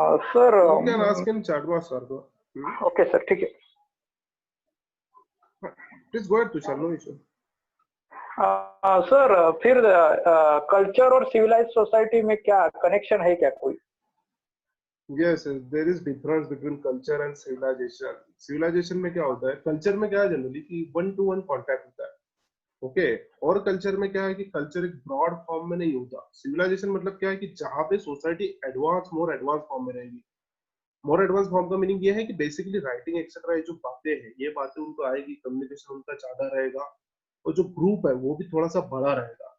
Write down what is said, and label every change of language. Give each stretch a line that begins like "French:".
Hindi: Sir
English: You can ask in chat box sir.
Hindi: Okay sir, ठीक है.
English: Please go ahead Tushar, no issue.
Hindi: Sir फिर culture और civilised society में क्या connection है क्या कोई?
English: Yes, there is difference between culture and civilization.
Hindi: Civilization में क्या होता है, कल्चर में क्या है जनरली कि 1-to-1 कांटेक्ट होता है. ओके, और कल्चर में क्या है कि कल्चर एक ब्रॉड फॉर्म में नहीं होता. सिविलाइजेशन मतलब क्या है कि जहाँ पे सोसाइटी मोर एडवांस फॉर्म में रहेगी. मोर एडवांस फॉर्म का मीनिंग ये है कि बेसिकली राइटिंग एक्सेट्रा जो बातें हैं, ये बातें उनको आएगी, कम्युनिकेशन उनका ज्यादा रहेगा, और जो ग्रुप है वो भी थोड़ा सा बड़ा रहेगा.